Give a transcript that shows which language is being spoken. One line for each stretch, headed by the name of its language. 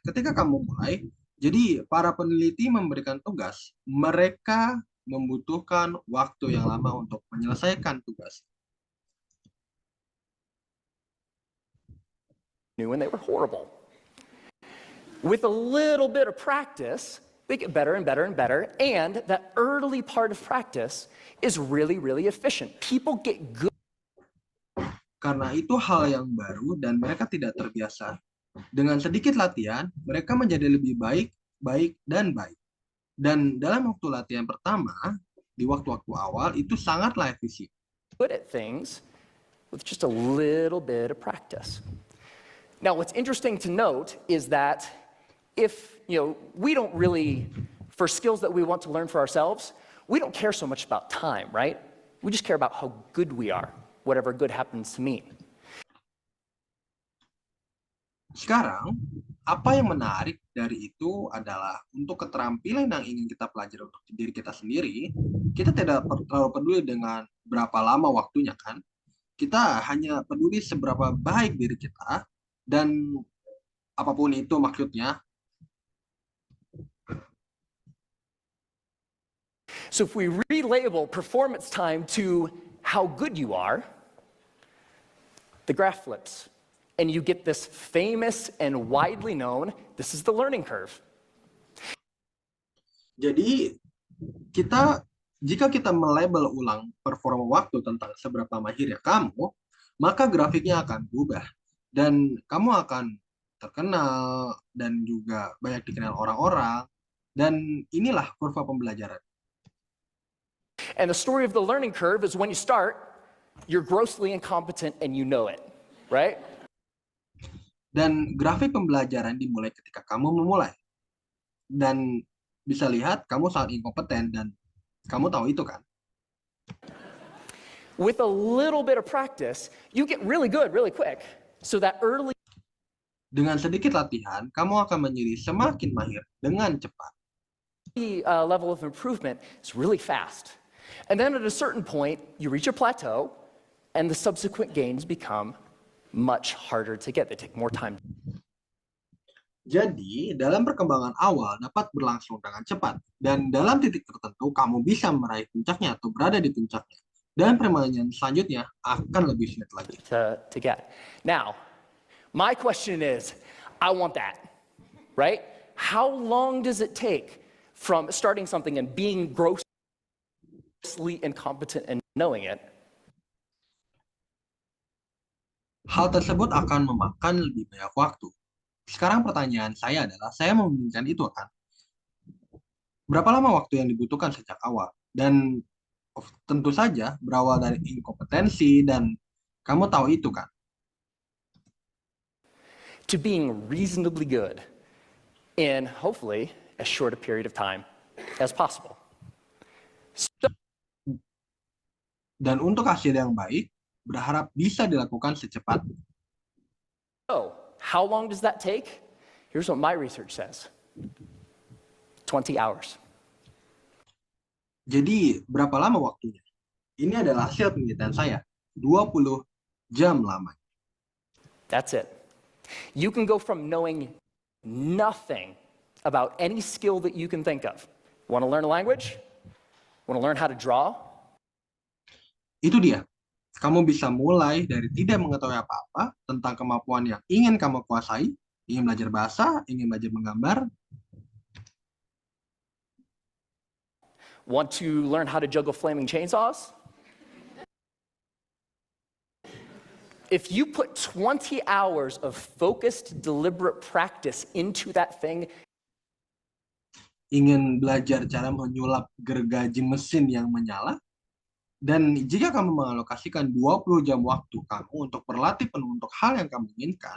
Indonesian: Ketika kamu mulai, jadi para peneliti memberikan tugas, mereka membutuhkan waktu yang lama untuk menyelesaikan tugas.
English: new and they were horrible. With a little bit of practice, they get better and better and better, and that early part of practice is really, really efficient. People get good.
Indonesian: Karena itu hal yang baru dan mereka tidak terbiasa. Dengan sedikit latihan, mereka menjadi lebih baik, dan baik. Dan dalam waktu latihan pertama, di waktu-waktu awal, itu sangatlah efisien.
English: Good at things with just a little bit of practice. Now, what's interesting to note is that if, we don't really, for skills that we want to learn for ourselves, we don't care so much about time, right? We just care about how good we are, whatever good happens to mean.
Indonesian: Sekarang, apa yang menarik dari itu adalah untuk keterampilan yang ingin kita pelajari untuk diri kita sendiri, kita tidak terlalu peduli dengan berapa lama waktunya kan. Kita hanya peduli seberapa baik diri kita dan apapun itu maksudnya.
English: So if we relabel performance time to how good you are, the graph flips. And you get this famous and widely known, this is the learning curve.
Indonesian: Jadi, jika kita melabel ulang performa waktu tentang seberapa mahirnya kamu, maka grafiknya akan berubah. Dan kamu akan terkenal dan juga banyak dikenal orang-orang. Dan inilah kurva pembelajaran.
English: And the story of the learning curve is when you start, you're grossly incompetent and you know it, right?
Indonesian: Dan grafik pembelajaran dimulai ketika kamu memulai. Dan bisa lihat kamu sangat inkompeten dan kamu tahu itu kan?
English: With a little bit of practice, you get really good really quick. So that early
Indonesian: Dengan sedikit latihan, kamu akan menjadi semakin mahir dengan cepat.
English: level of improvement is really fast. And then at a certain point, you reach a plateau and the subsequent gains become much harder to get. They take more time.
Indonesian: Jadi, dalam perkembangan awal dapat berlangsung dengan cepat. Dan dalam titik tertentu, kamu bisa meraih puncaknya atau berada di puncaknya. Dan permainan selanjutnya akan lebih sulit lagi.
English: To get. Now, my question is, I want that, right? How long does it take from starting something and being grossly incompetent and knowing it?
Indonesian: Hal tersebut akan memakan lebih banyak waktu. Sekarang pertanyaan saya adalah, saya membandingkan itu kan? Berapa lama waktu yang dibutuhkan sejak awal? Dan tentu saja berawal dari inkompetensi dan kamu tahu itu kan?
English: To being reasonably good in, hopefully, as short a period of time as possible. So,
Indonesian: Dan untuk hasil yang baik, berharap bisa dilakukan secepatnya.
English: so, how long does that take? Here's what my research says. 20 hours.
Indonesian: Jadi, berapa lama waktunya? Ini adalah hasil penelitian saya. 20 jam lamanya.
English: That's it. You can go from knowing nothing about any skill that you can think of. Want to learn a language? Want to learn how to draw?
Indonesian: Itu dia. Kamu bisa mulai dari tidak mengetahui apa-apa tentang kemampuan yang ingin kamu kuasai, ingin belajar bahasa, ingin belajar menggambar,
English: Want to learn how to juggle flaming chainsaws? If you put 20 hours of focused, deliberate practice into that thing,
Indonesian: ingin belajar cara menyulap gergaji mesin yang menyala, dan jika kamu mengalokasikan 20 jam waktu kamu untuk berlatih penuh untuk hal yang kamu inginkan,